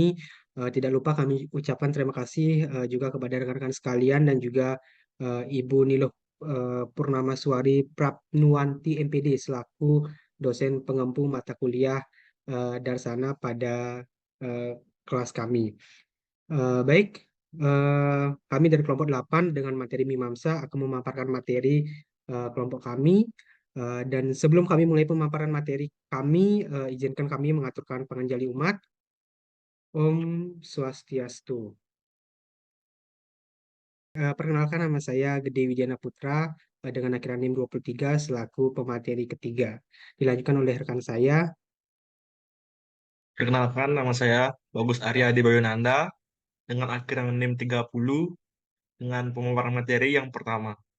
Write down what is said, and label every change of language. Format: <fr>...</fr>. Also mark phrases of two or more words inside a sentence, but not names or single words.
<id>Tidak lupa kami ucapkan terima kasih juga kepada rekan-rekan sekalian dan juga Ibu Niluh Purnamaswari Prapnuwanti MPD selaku dosen pengempu mata kuliah Darsana pada eh, kelas kami. Baik, kami dari kelompok 8 dengan materi Mimamsa akan memaparkan materi kelompok kami. Dan sebelum kami mulai pemaparan materi kami, izinkan kami mengaturkan penganjali umat.</id> <ban>Om Swastiastu.</ban> <id>Perkenalkan nama saya Gede Widiana Putra dengan akhiran NIM 23 selaku pemateri ketiga. Dilanjutkan oleh rekan saya. Perkenalkan, nama saya Bagus Arya Adi Bayonanda dengan akhiran NIM 30 dengan pemaparan materi yang pertama.</id>